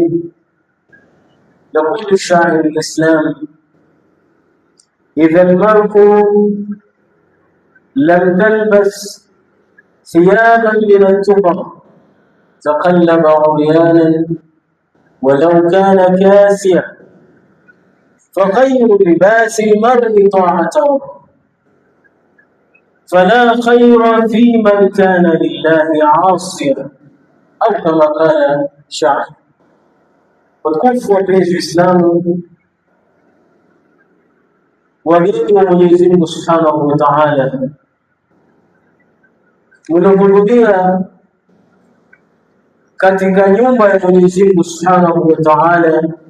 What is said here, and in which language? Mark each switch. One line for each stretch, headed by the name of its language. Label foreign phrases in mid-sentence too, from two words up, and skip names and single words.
Arabic: يقول الشاعر الإسلام: إذا المرء لم تلبس ثيابا من التقى تقلب عريانا ولو كان كاسيا، فخير لباس المرء طاعته، فلا خير في من كان لله عاصيا، أو كما قال شاعر.
Swahili: Watukufu wapenzi Waislamu, wageni wa Mwenyezi Mungu
Arabic: سبحانه وتعالى,
Swahili: mnapohudhuria katika nyumba ya Mwenyezi Mungu
Arabic: سبحانه وتعالى,